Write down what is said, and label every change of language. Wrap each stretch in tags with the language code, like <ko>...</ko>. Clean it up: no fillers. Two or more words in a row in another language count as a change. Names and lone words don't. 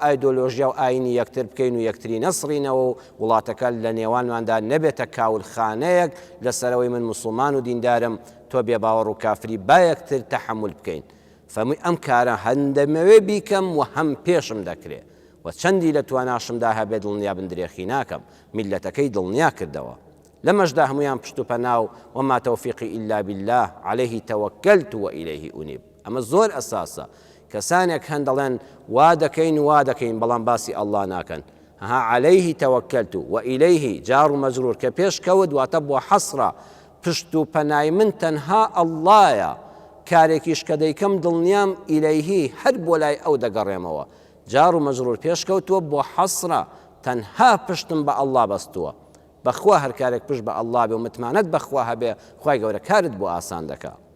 <ckb>ئایدۆلۆژیا و ئاینی یەکتر بکەین و یەکتری نەسڕینەوە و وڵاتەکە لە نێوانماندا نەبێتە کاولخانەیەک لەسەرەوەی من موسڵمان و دیندارم تۆ بێ باوەڕ و کافری با یەکتر تەحەمل بکەین فەرمووی ئەم کارە هەندەمەوێ بیکەم و هەم پێشم دەکرێت و چەندی لە تواناشمدا هەبێ دڵنیا بن درێخی ناکەم میلەتەکەی دڵنیا کردەوە لەمەشدا هەمویان پشت و پەناو</ckb> <ar>وما تەوفیقی إلا بالله عليه توكلت وإليه أنيب</ar> <ckb>ئەمە زۆر ئەساسە کەسانێک هەن دەڵێن وا دەکەین بەڵام باسی ئەڵڵا ناکەن</ckb> <ar>ها عليه توكلت وإليه</ar> <ckb>جار و مەجرور کە پێش کەوت واتە بۆ حەسرە پشت و پەنای من تەنها ئەڵڵایە کارێکیش کە دەیکەم دڵنیام ئیلەیهی هەر بۆ لای ئەو دەگەڕێمەوە جار و مەجرور پێشکەوتووە بۆ حەسرە تەنها پشتم بە ئەڵڵا بەستووە بەخوا هەر کارێک پشت بە ئەڵڵا بێ و متمانەت بەخوا هەبێ خوای گەورە کارت بۆ ئاسان دەکا</ckb>